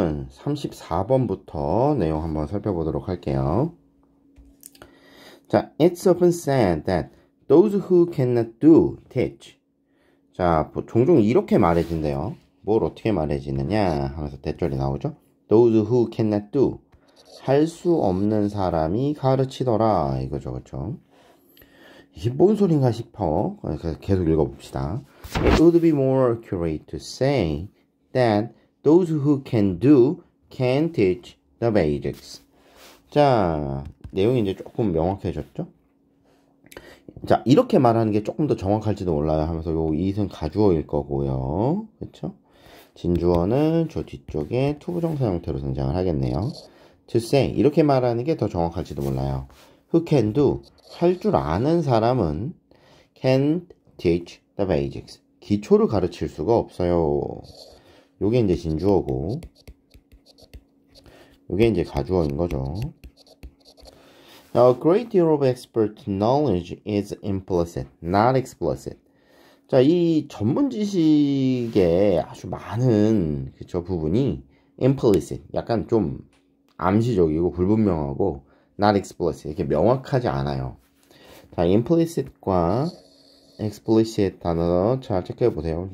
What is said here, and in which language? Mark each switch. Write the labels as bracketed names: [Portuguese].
[Korean] 34번부터 내용 한번 살펴보도록 할게요. 자, [English] it's often said that those who cannot do teach. [Korean] 자, 종종 이렇게 말해진대요. 뭘 어떻게 말해지느냐 하면서 대절이 나오죠. [English] Those who cannot do. [Korean] 할 수 없는 사람이 가르치더라. 이거죠, 그렇죠? 이게 뭔 소린가 싶어. 그래서 계속 읽어봅시다. [English] It would be more accurate to say that those who can do can teach the basics. [Korean] 자, 내용이 이제 조금 명확해졌죠? 자, 이렇게 말하는 게 조금 더 정확할지도 몰라요 하면서 요 이은 가주어일 거고요. 그렇죠? 진주어는 저 뒤쪽에 투부정사 형태로 등장을 하겠네요. [English] To say, [Korean] 이렇게 말하는 게 더 정확할지도 몰라요. [English] Who can do, [Korean] 할 줄 아는 사람은 [English] can teach the basics. [Korean] 기초를 가르칠 수가 없어요. 요게 이제 진주어고, 요게 이제 가주어인 거죠. [English] Now, a great deal of expert knowledge is implicit, not explicit. [Korean] 자, 이 전문 지식의 아주 많은 그쵸 부분이 implicit, 약간 좀 암시적이고 불분명하고 [English] not explicit, [Korean] 이렇게 명확하지 않아요. 자, implicit과 explicit 단어 잘 체크해 보세요.